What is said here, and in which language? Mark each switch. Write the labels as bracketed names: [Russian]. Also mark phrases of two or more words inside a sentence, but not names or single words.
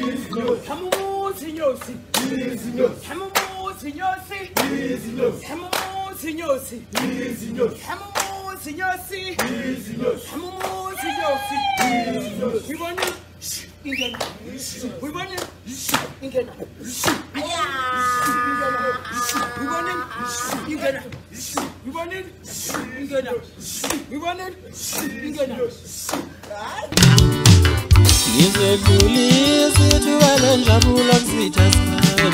[Zulu] Hamumuzi nyosi. Hamumuzi nyosi. Hamumuzi nyosi. Hamumuzi nyosi. Hamumuzi nyosi. [English] We want it. Ingena. We want it. Ingena. Aya. We want it. Ingena. We want it. Ingena. We want it. [Zulu] Ingena. Ngizedlulise thuba lenjabulo kusitha